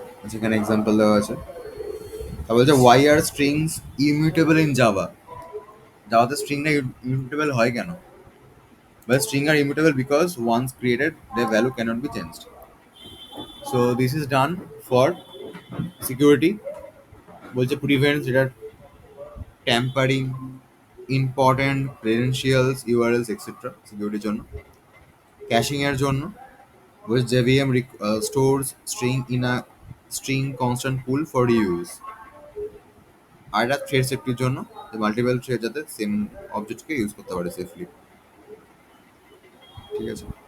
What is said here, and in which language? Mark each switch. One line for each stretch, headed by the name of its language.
Bangla: যেখানে এক্সাম্পল দেওয়া আছে, তা বলছে
English: Why are strings immutable in Java.
Bangla: জাভাতে স্ট্রিংটা ইমিউটেবল হয় কেন?
English: Well, string are immutable because once created, their value cannot be changed. So this is done for security. বলছে prevents data tampering, important credentials, URLs, etc.
Bangla: সিকিউরিটির জন্য। ক্যাশিং এর জন্য
English: which JVM stores string in a string constant pool for reuse.
Bangla: আর এটা thread সেফটির জন্য, multiple thread যাতে same অবজেক্টকে use করতে পারে সেফলি, ঠিক আছে?